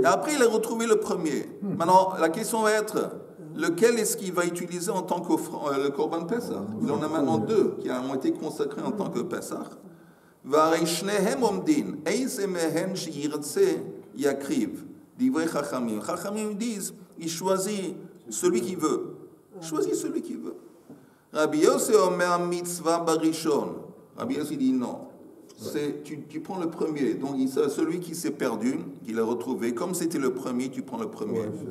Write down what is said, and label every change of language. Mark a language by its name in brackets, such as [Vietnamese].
[French] Et après, il a retrouvé le premier. Maintenant, la question va être, lequel est-ce qu'il va utiliser en tant que le Korban Pesach? Il en a maintenant 2 qui ont été consacrés en tant que Pesach. [Hebrew] והרי שניהם עומדים, איזה מהן שירצה יקריב. דברי חכמים. [French] חכמים disent, il choisit celui qui veut. Choisis celui qui veut. [Hebrew] Rabbi Yossi omer mitzvah barishon. [French] Rabbi Yossi dit non. Tu prends le premier. Donc celui qui s'est perdu, qui l'a retrouvé, comme c'était le premier, tu prends le premier.